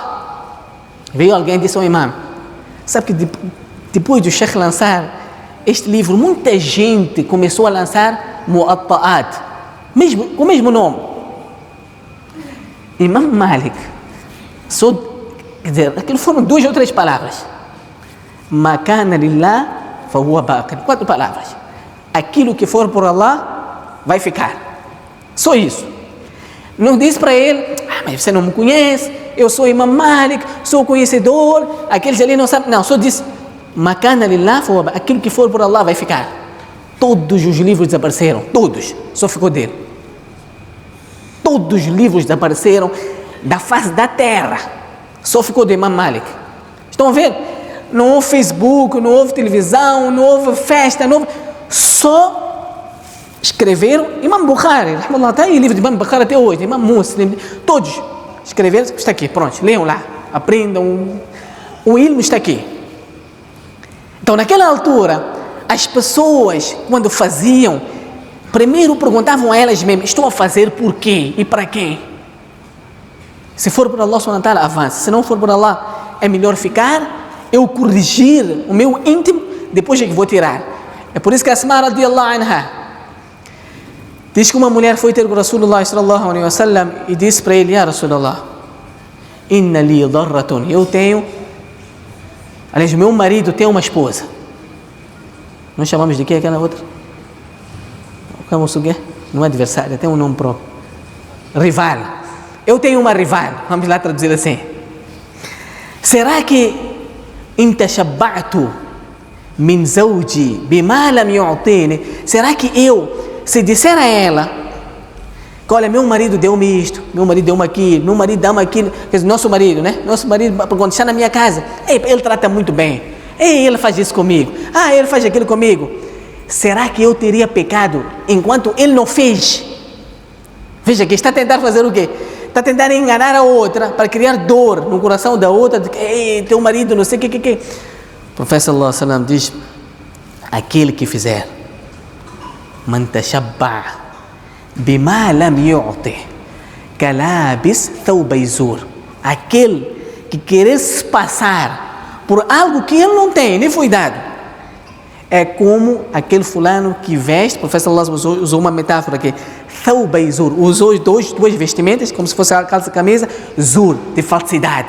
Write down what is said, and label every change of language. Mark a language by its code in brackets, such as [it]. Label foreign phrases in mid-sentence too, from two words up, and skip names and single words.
[pt] Veio alguém e disse ao Imam: sabe que depois do Sheikh lançar este livro, muita gente começou a lançar Muwatta'at, com o mesmo nome. Imam Malik, quer dizer, aquilo foram 2 ou 3 palavras. [ar] ما كان لله فهو باق. [pt] 4 palavras. Aquilo que for por Allah vai ficar. Só isso. Não disse para ele: mas você não me conhece, eu sou Imam Malik, sou conhecedor, aqueles ali não sabem. Não, só disse: [ar] ما كان لله فهو باق. [pt] Aquilo que for por Allah vai ficar. Todos os livros desapareceram, todos, só ficou dele. Todos os livros desapareceram da face da terra, só ficou do Imam Malik. Estão a ver? Não houve Facebook, não houve televisão, não houve festa, não houve... só escreveram. Imam Bukhari, está aí o livro de Imam Bukhari até hoje, Imam Muslim, todos escreveram, está aqui, pronto, leiam lá, aprendam, o ilmo está aqui. Então, naquela altura, as pessoas, quando faziam, primeiro perguntavam a elas mesmas: estou a fazer por quê e para quem? Se for por [ar] الله سبحانه وتعالى, [pt] avance. Se não for por Allah, é melhor ficar, eu corrigir o meu íntimo, depois é que vou tirar. É por isso que Asma [ar] رضي الله عنها [pt] diz que uma mulher foi ter com [ar] رسول الله صلى الله عليه وسلم [pt] e disse para ele: [ar] يا رسول الله إن لي ضرة. [pt] Eu tenho, aliás, meu marido tem uma esposa. Nós chamamos de quê aquela outra? Não é adversária, tem um nome próprio. Rival. Eu tenho uma rival, vamos lá traduzir assim. Será que [ar] إن تشبعت من زوجي بما لم يعطني? [pt] Será que eu, se disser a ela que olha, meu marido deu-me isto, meu marido deu-me aquilo, meu marido dá-me aquilo, quer dizer, nosso marido, né? Nosso marido, quando está na minha casa, ele trata muito bem, ele faz isso comigo, ele faz aquilo comigo. Será que eu teria pecado enquanto ele não fez? Veja que está a tentar fazer o quê? Está a tentar enganar a outra para criar dor no coração da outra, de que teu marido não sei o que. O profeta [ar] صلى الله عليه وسلم [pt] diz: aquele que fizer [ar] من تشبع بما لم يعط كلابس ثوبي زور, [pt] aquele que querer se passar por algo que ele não tem, nem foi dado, é como aquele fulano que veste. O profeta [ar] صلى الله عليه وسلم [pt] usou uma metáfora aqui: [ar] ثوبي زور, [pt] usou duas vestimentas, como se fosse a calça e camisa, zur, de falsidade.